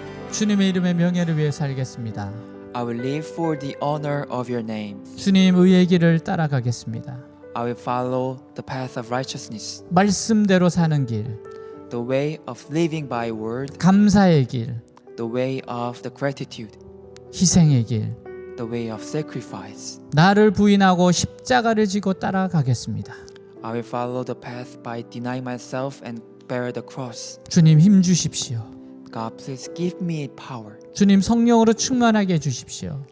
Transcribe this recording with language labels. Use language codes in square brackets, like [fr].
[ko] 주님의 이름의 명예를 위해 살겠습니다. [en] I will live for the honor of your name. [ko] 주님 의의 길을 따라가겠습니다. [en] I will follow the path of righteousness, [ko] 말씀대로 사는 길, [en] the way of living by word, [ko] 감사의 길, [en] the way of the gratitude, [ko] 희생의 길, [en] the way of sacrifice. [ko] 나를 부인하고 십자가를 지고 따라가겠습니다. [en] I will follow the path by denying myself and bear the cross. [ko] 주님 힘 주십시오. [en] God, please give me power. [ko] 주님 성령으로 충만하게 해주십시오.